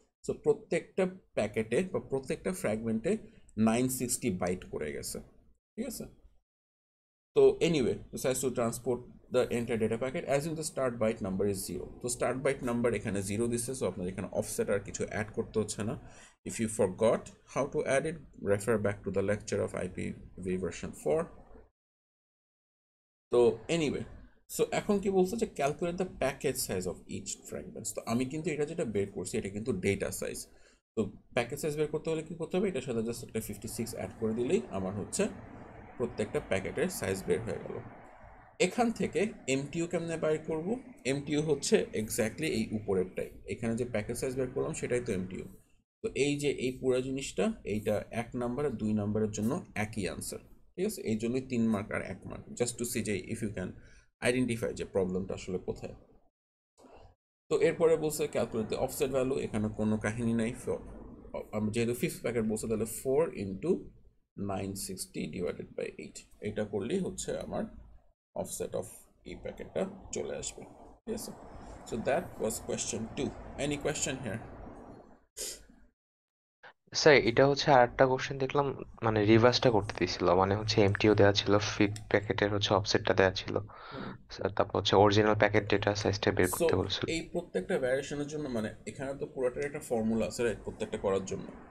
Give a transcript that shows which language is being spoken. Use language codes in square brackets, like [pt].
[bn] So প্রত্যেকটা প্যাকেটে বা প্রত্যেকটা ফ্র্যাগমেন্টে 960 বাইট করে গেছে. ঠিক আছে? [en] তো anyway, decides to transport the entire data packet assume the start byte number is 0. [bn] তো start byte number এখানে 0 দিচ্ছে, সো আপনার এখানে offset আর কিছু অ্যাড করতে হচ্ছে না. [en] If you forgot how to add it, refer back to the lecture of IPv version 4. তো anyway, so [bn] এখন কি বলছে যে [en] Calculate the package size of each fragments. [bn] তো আমি কিন্তু এটা যেটা বের করছি এটা কিন্তু ডেটা সাইজ. তো প্যাকেজ সাইজ বের করতে হলে কি করতে হবে, এটার সাথে জাস্ট একটা 56 অ্যাড করে দিলেই আমার হচ্ছে প্রত্যেকটা প্যাকেটের সাইজ বের হয়ে গেল. এখান থেকে এমটিউ কেমনে বাইর করব? এমটিউ হচ্ছে এক্স্যাক্টলি এই উপরেরটাই, এখানে যে প্যাকেজ সাইজ বের করলাম সেটাই তো এমটিউ. তো এই যে এই পুরো জিনিসটা, এইটা 1 নাম্বার আর 2 নাম্বারের জন্য একই আনসার. ঠিক আছে, এই জন্যই 3 মার্ক আর 1 মার্ক, জাস্ট টু সি যে [en] if you can identify [bn] যে প্রবলেমটা আসলে কোথায়. তো এরপরে বলছে [en] Calculate the offset value. [bn] এখানে কোনো কাহিনী নাই, আমি যেহেতু ফিফথ প্যাকেট বলছে তাহলে 4 ইন্টু 960 ডিভাইডেড বাই 8, এটা করলেই হচ্ছে আমার offset of এই প্যাকেটটা চলে আসবে. ঠিক আছে, [en] so that was question 2. Any question here? [bn] Sir এটা হচ্ছে আরেকটা কোশ্চেন দেখলাম, মানে রিভার্সটা করতে দিছিল, মানে হচ্ছে এমটিও দেওয়া ছিল, ফিফথ প্যাকেটের হচ্ছে অফসেটটা দেওয়া ছিল স্যার, তারপর হচ্ছে অরিজিনাল প্যাকেট ডেটা সাইজটা বের সো করতে বলছিল। এই প্রত্যেকটা ভ্যারিয়েশনের জন্য মানে এখানে তো পুরোটার একটা ফর্মুলা আছে রাইট, প্রত্যেকটা করার জন্য.